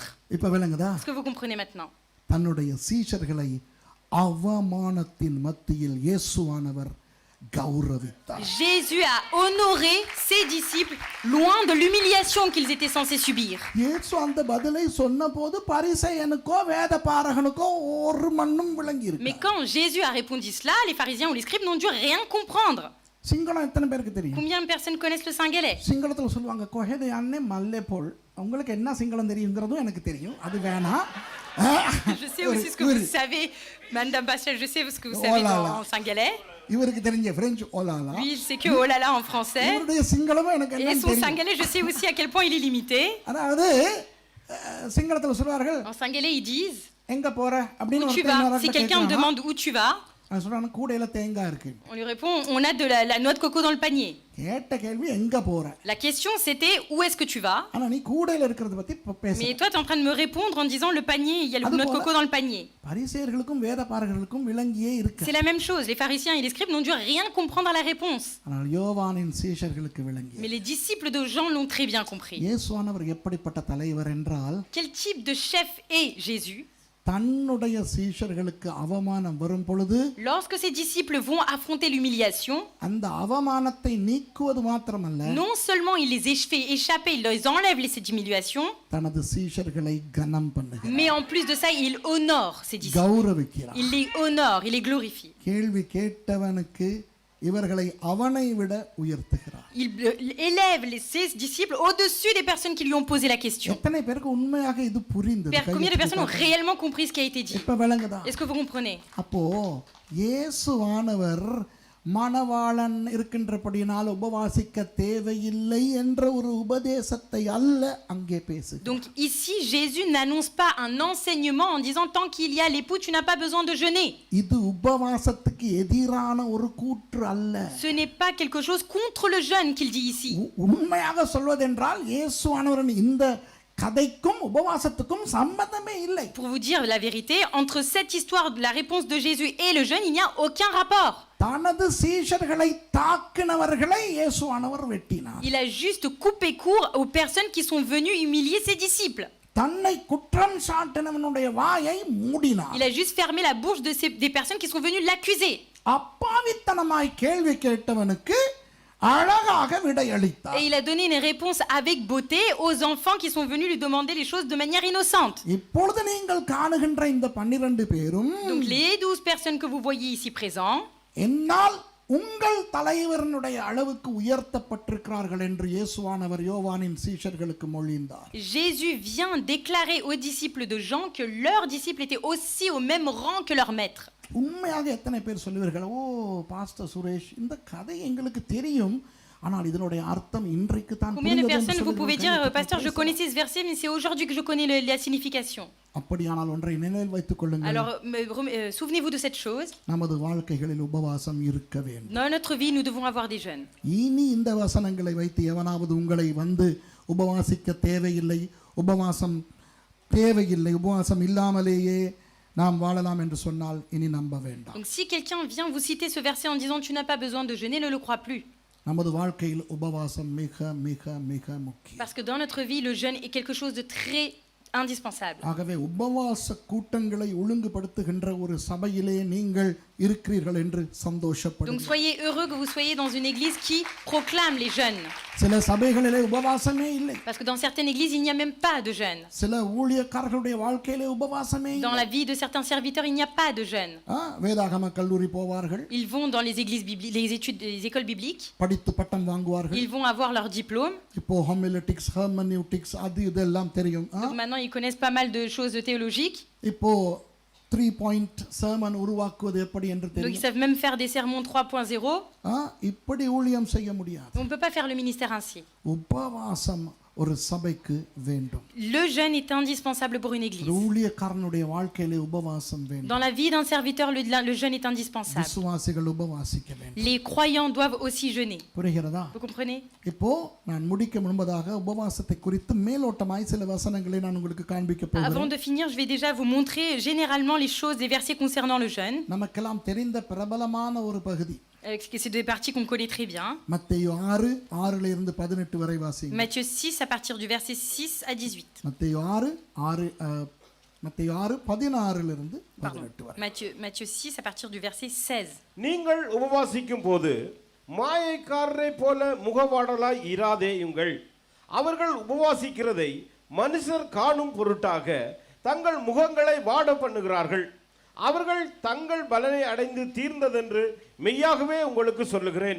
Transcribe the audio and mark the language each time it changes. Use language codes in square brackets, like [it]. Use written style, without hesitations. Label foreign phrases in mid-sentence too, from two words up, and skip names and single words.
[ta] இப்ப விளங்குதா? [fr] Est-ce que vous comprenez maintenant? [ta] தன்னுடைய சீஷர்களை அவமானத்தின் மத்தியில் இயேசுவானவர் கௌரவித்தார். [fr] Jésus a honoré ses disciples loin de l'humiliation qu'ils étaient censés subir. [ta] இயேசு அந்த பதிலை சொன்னபோது பரிசேயனுக்கோ வேதபாரகனுக்கோ ஒரு மண்ணும் விளங்கி [fr] Mais [ta] இருக்கு. [fr] quand Jésus a répondu cela, les pharisiens ou les scribes n'ont dû rien comprendre. [ta] சிங்களம் எத்தனை பேருக்கு தெரியும்? [fr] Combien de personnes connaissent le Singhalais? [ta] சிங்களத்துல சொல்லுவாங்க [si] කොහෙද යන්නේ මල්ලේ පොල්. [ta] உங்களுக்கு என்ன சிங்களம் தெரியுங்கிறதும் எனக்கு தெரியும். அது வேணாம். [fr] Je sais aussi ce que vous savez, Madame Bachel, je sais ce que vous savez en Singhalais. [ta] இவருக்கு தெரிஞ்ச பிரெஞ்சு ஓலாலா. [fr] Lui, il sait que oh là là en français. [ta] இவருடைய சிங்களமும் எனக்கு [fr] Et [ta] என்னன்னு [fr] son [ta] தெரியும். [fr] Singhalais, je sais aussi à quel point il est limité. [ta] அதாவது சிங்களத்துல சொல்வார்கள் [fr] En Singhalais, ils disent [ta] எங்க போற அப்படின்னு [fr] où tu [ta] ஒருத்தன் [fr] vas. [ta] இன்னொரு [fr] Si [ta] ஆள்கிட்ட [fr] quelqu'un me [ta] கேட்கறான். [fr] demande où tu vas, [ta] அவன் சொல்றான் கூடையில தேங்காய் இருக்கு. [fr] on lui répond on a de la noix de coco dans le panier. [ta] கேட்ட கேள்வி எங்க போற? [fr] La question c'était où est-ce que tu vas? [ta] ஆனா நீ கூடையில இருக்கிறத பத்தி பேச. [fr] Mais toi, tu es en train de me répondre en disant le panier, il y a le noix de coco dans le panier. [ta] பரிசேயர்களுக்கும் வேதபாரகர்களுக்கும் விளங்கியே இருக்கு. [fr] C'est la même chose. Les pharisiens et les scribes n'ont dû rien comprendre à la réponse. [ta] ஆனால் யோவானின் சீஷர்களுக்கு விளங்கி. [fr] Mais les disciples de Jean l'ont très bien compris. [ta] இயேசுவானவர் எப்படிப்பட்ட தலைவர் என்றால் [fr] Quel type de chef est Jésus? [ta] தன்னுடைய சீஷர்களுக்கு அவமானம் வரும் பொழுது [fr] Lorsque ses disciples vont affronter l'humiliation, [ta] அந்த அவமானத்தை நீக்குவது மாத்திரமல்ல [fr] non seulement il les fait échapper, il les enlève ces humiliations, [ta] தனது சீஷர்களை கனம் பண்ணுகிறார். [fr] mais en plus de ça, il honore ses disciples. [ta] கௌரவிக்கிறார். [fr] Il les honore, il les glorifie. [ta] கேள்வி கேட்டவனுக்கு இவர்களை அவனை விட உயர்த்துகிறார். [fr] Il élève ses disciples au-dessus des personnes qui lui ont posé la question. [ta] எத்தனை பேருக்கு உண்மையாக இது புரிந்தது? [fr] Combien de personnes ont réellement compris ce qui a été dit? [ta] இப்ப விளங்குதா? [fr] Est-ce que vous comprenez? [ta] அப்போ இயேசுவானவர் மணவாளன் இருக்கின்றபடியினால் உபவாசிக்க தேவையில்லை என்ற ஒரு உபதேசத்தை அல்ல அங்கே பேசு. [fr] Donc ici Jésus n'annonce pas un enseignement en disant tant qu'il y a l'époux tu n'as pas besoin de jeûner. [ta] இது உபவாசத்துக்கு எதிரான ஒரு கூற்று அல்ல. [fr] Ce n'est pas quelque chose contre le jeûne qu'il dit ici. [ta] உண்மையாக சொல்வதென்றால் இயேசுவானவரின் இந்த கதைக்கும் உபவாசத்துக்கும் சம்பந்தமே இல்லை. [fr] Pour vous dire la vérité, entre cette histoire de la réponse de Jésus et le jeûne, il n'y a aucun rapport. [ta] தனது சீஷர்களை தாக்கினவர்களை இயேசுவானவர் வெட்டினார். [fr] Il a juste coupé court aux personnes qui sont venues humilier ses disciples. [ta] தன்னை குற்றம் சாட்டினவனுடைய வாயை மூடினார். [fr] Il a juste fermé la bouche des personnes qui sont venues l'accuser. [ta] அப்பாவித்தனமாய் கேள்வி கேட்டவனுக்கு அழகாக விடையளித்தார். [fr] Et il a donné une réponse avec beauté aux enfants qui sont venus lui demander les choses de manière innocente. [ta] இப்பொழுது நீங்கள் காணுகின்ற இந்த 12 பேரும் [fr] Donc les 12 personnes que vous voyez ici présents, [ta] என்னால் உங்கள் தலைவரனுடைய அளவுக்கு உயர்த்தப்பட்டிருக்கிறார்கள் என்று இயேசுவானவர் யோவானின் சீஷர்களுக்கு மொழிந்தார். [fr] Jésus vient déclarer aux disciples de Jean que leurs disciples étaient aussi au même rang que leur maître. [ta] உண்மையாக எத்தனை பேர் சொல்லுவீர்கள் ஓ பாஸ்டர் சுரேஷ் இந்த கதை எங்களுக்கு தெரியும் ஆனால் இதனுடைய அர்த்தம் இன்றைக்கு தான் [fr] Combien de personnes vous pouvez dire pasteur je connaissais ce verset mais c'est aujourd'hui que je connais la signification. [ta] அப்படியானால் ஒன்றை நினைவில் வைத்துக் கொள்ளுங்கள். [fr] Alors souvenez-vous de cette chose. [ta] நமது வாழ்க்கைகளில் உபவாசம் இருக்க வேண்டும். [fr] Dans notre vie nous devons avoir des jeûnes. [ta] இனி இந்த வசனங்களை வைத்து எவனாவது உங்களை வந்து உபவாசிக்க தேவையில்லை உபவாசம் இல்லாமலேயே நாம் வாழலாம் என்று சொன்னால் இனி நம்ப வேண்டாம். [fr] Donc si quelqu'un vient vous citer ce verset en disant tu n'as pas besoin de jeûner, ne le crois plus. [ta] நமது வாழ்க்கையில் உபவாசம் மிக மிக மிக முக்கியம். [fr] Parce que dans notre vie le jeûne est quelque chose de très indispensable. [ta] ஆகவே உபவாச கூட்டங்களை ஒழுங்குபடுத்துகின்ற ஒரு சபையிலே நீங்கள் இருக்கிறீர்கள் என்று சந்தோஷப்படுங்கள். [fr] Donc soyez heureux que vous soyez dans une église qui proclame les jeûnes. [ta] சில சபைகளிலே உபவாசமே இல்லை. [fr] Parce que dans certaines églises il n'y a même pas de jeûne. [ta] சில ஊழியக்காரர்களுடைய வாழ்க்கையிலே உபவாசமே இல்லை. [fr] Dans la vie de certains serviteurs il n'y a pas de jeûne. [ta] வேதாகம கல்லூரி போவார்கள். [fr] Ils vont dans les églises bibliques, les écoles bibliques. [ta] படித்து பட்டம் வாங்குவார்கள். [fr] Ils vont avoir leur diplôme. [ta] இப்போ [en] homiletics hermeneutics [ta] அது இதெல்லாம் தெரியும். [fr] Donc maintenant ils connaissent pas mal de choses théologiques. [ta] இப்போ [en] 3-point sermon [ta] உருவாக்குவது எப்படி என்று [fr] Donc ils [ta] தெரியும். [fr] savent même faire des sermons 3.0. [ta] இப்படி ஊழியம் செய்ய முடியாது. [fr] On ne peut pas faire le ministère ainsi. [ta] உபவாசம் ஒரு சபைக்கு வேண்டும். [fr] Le jeûne est indispensable pour une église. [ta] ஊழியக்காரனுடைய வாழ்க்கையிலே உபவாசம் வேண்டும். [fr] Dans la vie d'un serviteur, le jeûne est indispensable. [ta] விசுவாசிகள் உபவாசிக்க வேண்டும். [fr] Les croyants doivent aussi jeûner. [ta] புரிகிறதா? [fr] Vous comprenez? [ta] இப்போ நான் முடிக்க முன்பதாக உபவாசத்தை குறித்து மேலோட்டமாய் சில வசனங்களை நான் உங்களுக்கு காண்பிக்க [fr] Avant [ta] போகிறேன். [fr] de finir, je vais déjà vous montrer généralement les choses, les versets concernant le jeûne. [ta] நமக்கெல்லாம் தெரிந்த பிரபலமான ஒரு பகுதி. [fr] C'est des parties qu'on connaît très bien. [ta] மத்தேயு 6:6 இருந்து 18 வரை வாசிங்க. [fr] Matthieu 6 à partir du verset 6 à 18. [ta] மத்தேயு 6 மத்தேயு 6:16 [fr] Pardon. Matthieu 6 à partir du verset 16. [ta] நீங்கள் உபவாசிக்கும் போது மாயைக்காரரை போல முகவாடலாய் இராதேயுங்கள். அவர்கள் உபவாசிக்கிறதை மனுஷர் காணும் பொருட்டாக தங்கள் முகங்களை வாட பண்ணுகிறார்கள். அவர்கள் தங்கள் பலனை அடைந்து தீர்ந்ததென்று மெய்யாகவே உங்களுக்கு சொல்லுகிறேன்.